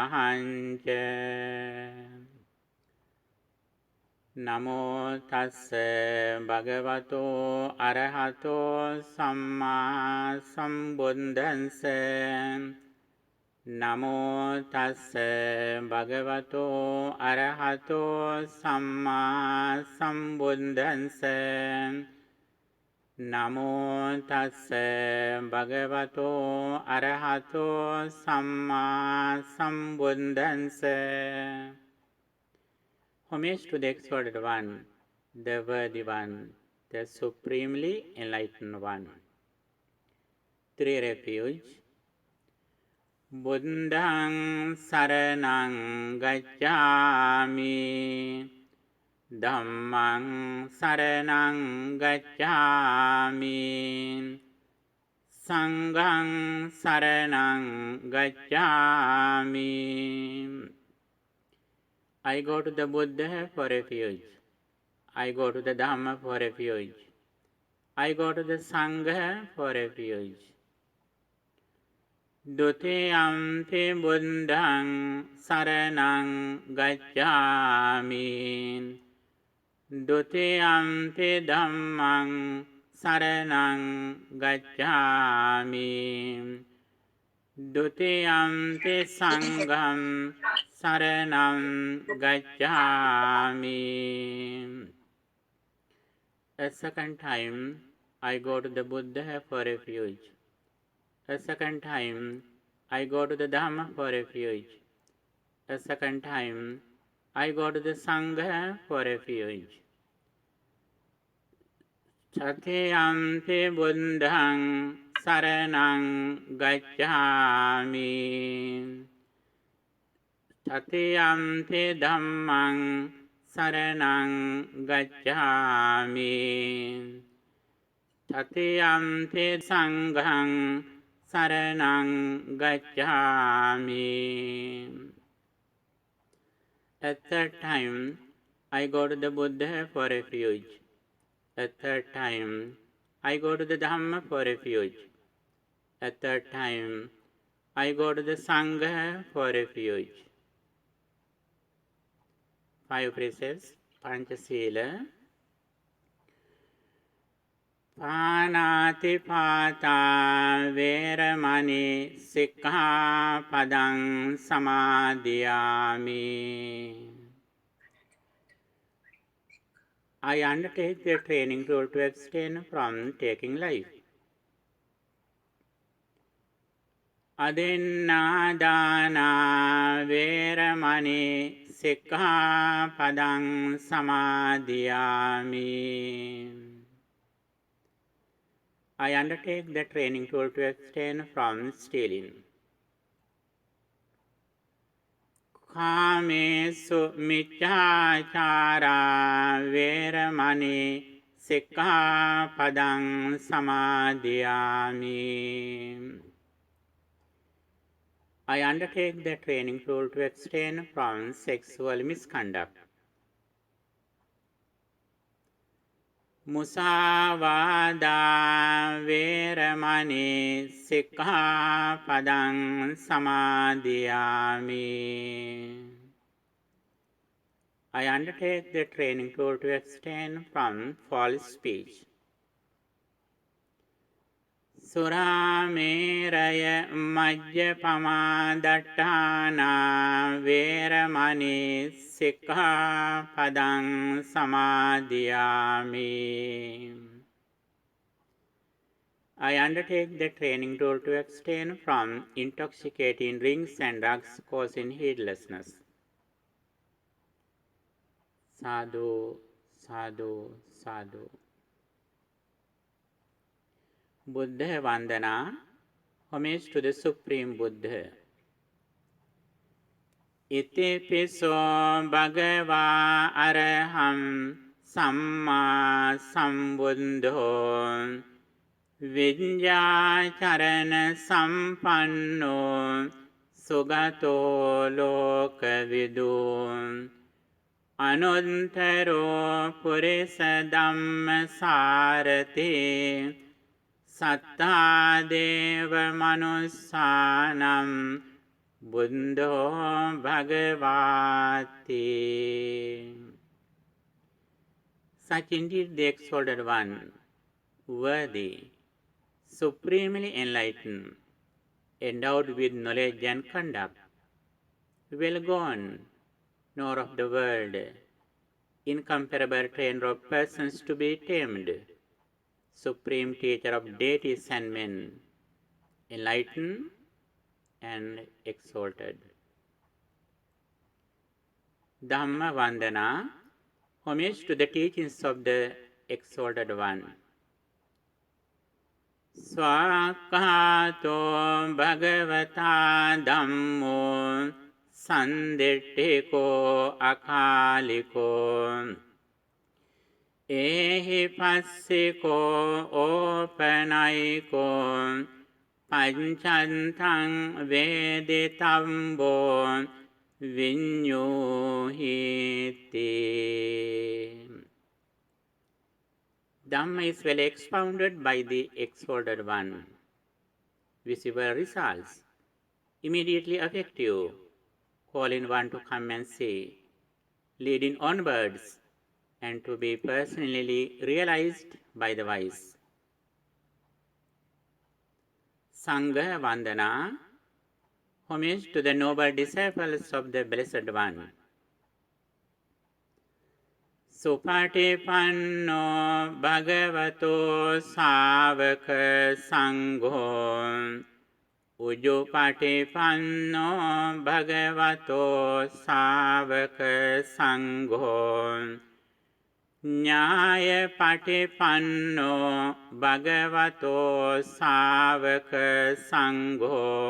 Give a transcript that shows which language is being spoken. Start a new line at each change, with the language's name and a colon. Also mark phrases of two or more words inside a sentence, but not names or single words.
Pali: ahañca Namo tassa bhagavato arahato samma sambuddhassa Namo tassa bhagavato arahato samma sambuddhassa Namo tassa bhagavato arahato samma sambuddhassa
English: Homage to the Exalted One, the Worthy One, the Supremely Enlightened One. Three refuge.
Pali: Buddhaṃ saraṇaṃ gacchāmi, Dhammaṃ saraṇaṃ gacchāmi, Saṅghaṃ saraṇaṃ gacchāmi.
English: I go to the Buddha for refuge. I go to the Dhamma for refuge. I go to the Sangha for refuge.
Pali: Dutiyampi buddhaṃ saraṇaṃ gacchāmi. Dutiyampi dhammaṃ saraṇaṃ gacchāmi. Dutiyampi saṅghaṃ saraṇaṃ gacchāmi.
English: A second time, I go to the Buddha for refuge. A second time, I go to the Dhamma for refuge. A second time, I go to the Sangha for refuge.
Pali: Tatiyampi buddhaṃ saraṇaṃ gacchāmi. Tatiyampi dhammaṃ saraṇaṃ gacchāmi. Tatiyampi saṅghaṃ saraṇaṃ gacchāmi.
English: A third time, I go to the Buddha for refuge. A third time, I go to the Dhamma for refuge. A third time, I go to the Sangha for refuge. 5 precepts.
Pali: Panchasila. Pānātipātā veramani sikkhapadang samadhiyāmi.
English: I undertake the training rule to abstain from taking life.
Pali: Adinādāna veramani sikkhapadang samadhiyāmi.
English: I undertake the training rule to abstain from stealing.
Pali: Kāmesu micchācārā veramani sikkhapadang samadhiyāmi.
English: I undertake the training rule to abstain from sexual misconduct.
Pali: Musāvādā veramani sikkhapadang samadhiyāmi.
English: I undertake the training rule to abstain from false speech.
Pali: Surameraya majjapamā daṭṭhāna veramani sikkhapadang samadhiyāmi.
English: I undertake the training rule to abstain from intoxicating drinks and drugs causing heedlessness.
Pali: Sadhu, sadhu, sadhu.
English: Buddha Vandana, homage to the Supreme Buddha.
Pali: ඉතිපිසෝ භගවා අරහං සම්මා සම්බුද්ධෝ විඤ්ඤාචරණ සම්පන්නෝ සුගතෝ ලෝකවිදු අනුත්තරෝ පුරිස ධම්මසාරති සත්තා දේව මනුස්සානම් බුද්ධෝ භගවාති.
English: Such indeed the exalted one, worthy, supremely enlightened, endowed with knowledge and conduct, well gone, nor of the world, incomparable trainer of persons to be tamed, supreme teacher of deities and men, enlightened and exalted. Dhamma Vandana, homage to the teachings of the exalted one.
Pali: Swakato Bhagavata Dhammo Sanditthiko Akaliko Ehi Passiko Opanayiko Panchantang Veditambo Vinyuhiti.
English: Dhamma is well expounded by the exalted one. Visible results, immediately effective, calling one to come and see, leading onwards, and to be personally realized by the wise. Sangha Vandana, homage to the noble disciples of the Blessed One.
Pali: Supatipanno Bhagavato Savaka Sangho Ujupatipanno Bhagavato Savaka Sangho Nyaya Patipanno Bhagavato Savaka Sangho